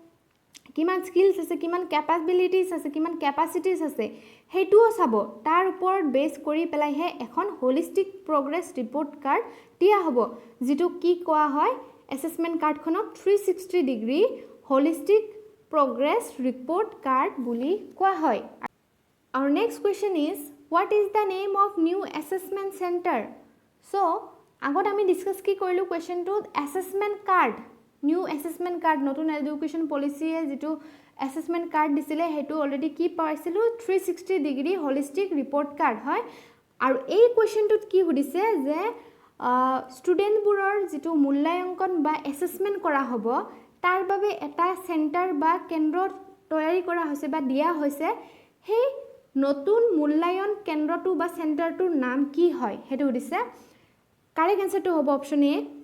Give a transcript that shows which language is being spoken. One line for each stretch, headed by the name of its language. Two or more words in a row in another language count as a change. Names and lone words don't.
Assamese: কিমান কেপাবিলিটিজ আছে কিমান কেপাচিটিজ আছে সেইটোও চাব তাৰ ওপৰত বেছ কৰি পেলাইহে এখন
English: holistic progress report card
Assamese: দিয়া হ'ব যিটো কি কোৱা হয় এছেছমেণ্ট কাৰ্ডখনক
English: 360 degree holistic progress report card
Assamese: বুলি কোৱা হয়
English: Our next question is, what is the name of new assessment center? So,
Assamese: আগত আমি ডিসকাস কি কৰিলো কোৱেশ্চনটো
English: assessment card, new assessment card
Assamese: নতুন এডুকেশ্যন পলিচিয়ে যেটো assessment card দিছিলে হেতু অলৰেডি কি পাইছিলো
English: 360 degree holistic report card
Assamese: হয় আৰু এই কোৱেশ্চনটোত কি সুধিছে যে ষ্টুডেণ্টবোৰৰ যেটো মূল্যাঙ্কন বা assessment কৰা হ'ব তাৰ বাবে এটা সেন্টাৰ বা কেন্দ্ৰ তৈয়াৰী কৰা হৈছে বা দিয়া হৈছে সেই নতুন মূল্যায়ন কেন্দ্ৰটো বা সেন্টাৰটোৰ নাম কি হয় হেতু দিছে কাৰেক্ট আনসাৰটো হ'ব অপচন এ